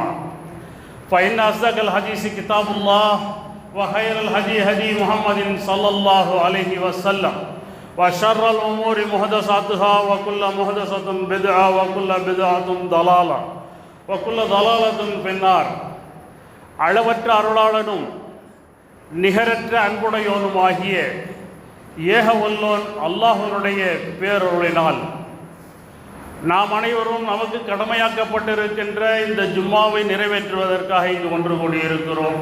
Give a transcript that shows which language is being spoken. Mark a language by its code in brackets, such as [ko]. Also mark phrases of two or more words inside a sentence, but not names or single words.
[ar] فإن أصدق الحديث كتاب الله وخير الهدي هدي محمد صلى الله عليه وسلم وشر الأمور محدثاتها وكل محدثة بدعة وكل بدعة ضلالة وكل ضلالة في النار. [ta] அளவற்ற அருளாளனும் நிகரற்ற அன்புடையோனுமாகிய ஏக வல்லோன் அல்லாஹ்வுடைய பேரருளினால் நாம் அனைவரும் நமக்கு கடமையாக்கப்பட்டிருக்கின்ற இந்த ஜும்மாவை நிறைவேற்றுவதற்காக இங்கு ஒன்று கூடியிருக்கிறோம்.